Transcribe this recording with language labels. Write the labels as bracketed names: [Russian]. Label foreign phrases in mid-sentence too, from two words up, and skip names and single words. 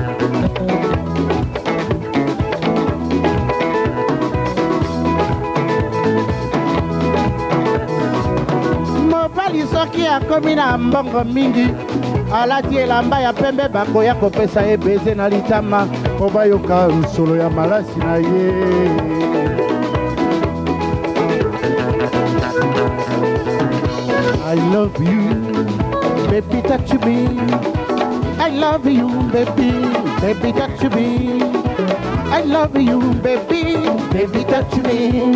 [Lingala] mobali soki akomi na mbongo mingi alati elamba ya pembe bakoya kopesa ye beze na litama po bayoka nsolo ya malasi na ye. [English] I love you, baby, touch me. I love you, baby, baby, touch me. I love you, baby, baby, touch me.